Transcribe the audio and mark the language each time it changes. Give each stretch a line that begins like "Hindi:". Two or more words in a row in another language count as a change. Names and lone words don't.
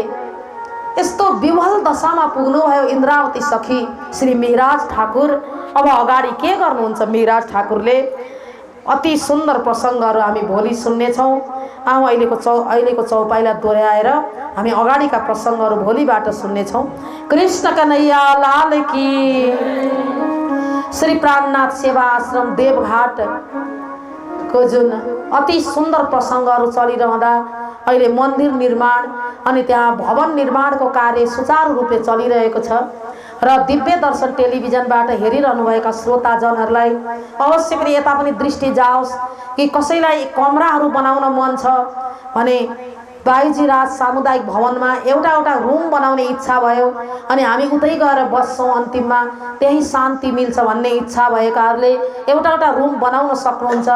Nepali: यस्तो विवल दशामा पुग्नुभयो इन्द्रावती सखी श्री मिहिराज ठाकुर। अब अगाडि के गर्नुहुन्छ मिहिराज ठाकुरले? अति सुन्दर प्रसङ्गहरू हामी भोलि सुन्नेछौँ। अहिलेको चौपाइलाई दोहोऱ्याएर हामी अगाडिका प्रसङ्गहरू भोलिबाट सुन्नेछौँ।
Hindi: कृष्ण कन्हैया लाल की।
Nepali: श्री प्राणनाथ सेवा आश्रम देवघाट को जुन अति सुन्दर प्रसङ्गहरू चलिरहँदा अहिले मन्दिर निर्माण अनि त्यहाँ भवन निर्माणको कार्य सुचारू रूपले चलिरहेको छ र दिव्य दर्शन टेलिभिजनबाट हेरिरहनुभएका श्रोताजनहरूलाई अवश्य पनि यता पनि दृष्टि जाओस् कि कसैलाई कमराहरू बनाउन मन छ भने बाइजी राज सामुदायिक भवनमा एउटा रुम बनाउने इच्छा भयो अनि हामी उतै गएर बस्छौँ, अन्तिममा त्यही शान्ति मिल्छ भन्ने इच्छा भएकाहरूले एउटा रुम बनाउन सक्नुहुन्छ।